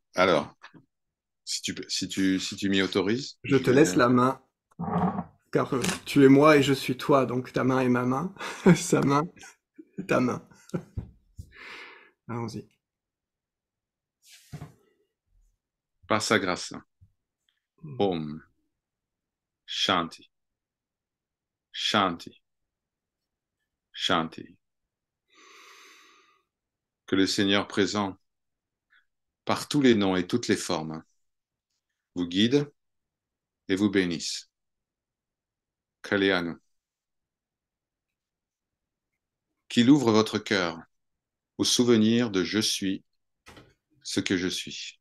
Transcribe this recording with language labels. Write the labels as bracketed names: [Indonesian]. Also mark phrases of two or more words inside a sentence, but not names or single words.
[French] Alors, si tu m'y autorises. Je te laisse la main. car tu es moi et je suis toi, donc ta main est ma main, sa main est ta main. Allons-y. Par sa grâce. [Sanskrit] Om. Shanti. Shanti. Shanti. [French] Que le Seigneur présent, par tous les noms et toutes les formes, vous guide et vous bénisse. Kalyanu. Qu'il ouvre votre cœur au souvenir de je suis ce que je suis.